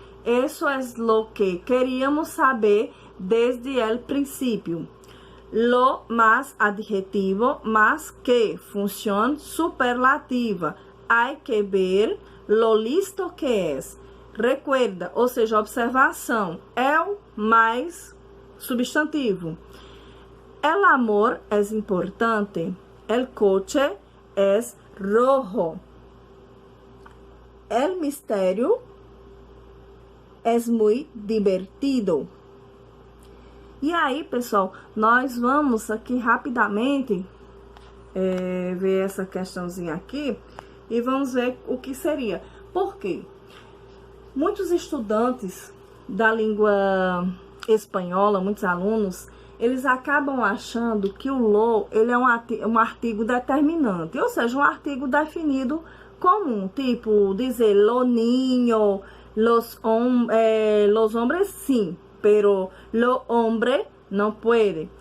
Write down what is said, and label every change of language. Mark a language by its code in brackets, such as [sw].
[es] Eso es lo que queríamos saber desde el principio. Lo más adjetivo, más que, función superlativa. Hay que ver lo listo que es. Recuerda, [pt] ou seja, observação, é o mais substantivo. [es] El amor es importante. El coche es rojo. El misterio es muy divertido. [pt] E aí, pessoal, nós vamos aqui rapidamente ver essa questãozinha aqui e vamos ver o que seria. Por quê? Muitos estudantes da língua espanhola, muitos alunos, eles acabam achando que o lo, ele é um artigo determinante, ou seja, um artigo definido comum, tipo dizer [es] lo niño, los hombres [pt] sim, [es] pero lo hombre [pt] não puede.